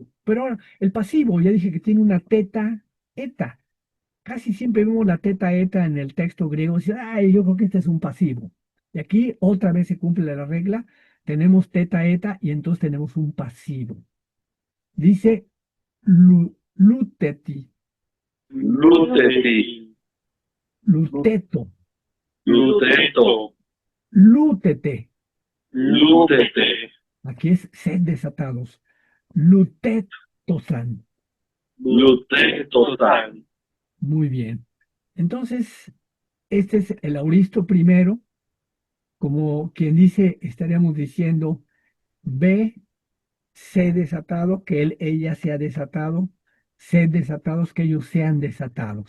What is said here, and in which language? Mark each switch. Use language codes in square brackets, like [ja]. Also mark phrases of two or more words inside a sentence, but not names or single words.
[es] Pero ahora, el pasivo, ya dije que tiene una teta eta. Casi siempre vemos la teta eta en el texto griego. Y dice, ay, yo creo que este es un pasivo. Y aquí otra vez se cumple la regla. Tenemos teta eta y entonces tenemos un pasivo. Dice luteti, Luteti. luteto, Luteto. lútete. Lutete. Aquí es sed desatados. Lutetosan. Luteto-san. Muy bien. Entonces, este es el auristo primero, como quien dice, estaríamos diciendo, ve, sé desatado, que él, ella sea desatado, sed desatados, que ellos sean desatados.